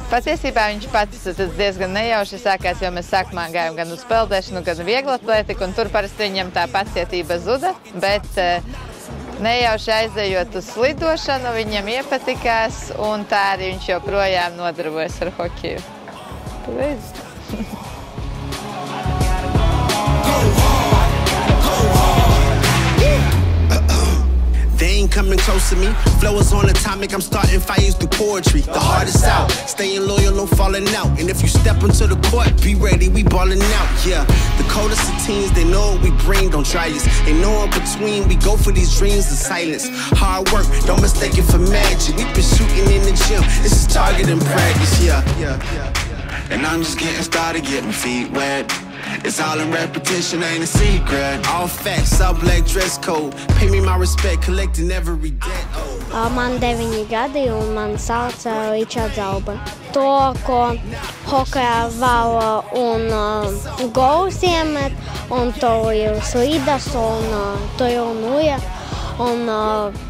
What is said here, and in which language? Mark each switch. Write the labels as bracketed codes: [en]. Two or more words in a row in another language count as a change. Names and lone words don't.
[lv] Patiesībā viņš pats diezgan nejauši sākās, jo mēs sākumā gājām gan uz peldēšanu, gan vieglatlētiku, un tur parasti viņam tā pacietība zuda, bet nejauši aizejot uz slidošanu, viņam iepatikās, un tā arī viņš joprojām nodarbojas ar hokeju. Paldies! [en] Coming close to me, flow is on atomic, I'm starting fires through poetry. The hardest out, staying loyal, no falling out. And if you step into the court, be ready, we ballin' out. Yeah, the coldest of teens, they know what we bring, don't try us. Ain't no in between, we go for these dreams in silence. Hard work, don't mistake it for magic. We been shooting in the gym, this is target and practice. Yeah. And I'm just getting started, get my feet wet. It's all in repetition, ain't a secret. All facts, all black dress code. Pay me my respect, collecting every debt. [lv] Man 9 gadi un man sauc Ričards Zalba. To, ko hokejā vēl un golus iemet, un to ir slidas, un to ir nuja.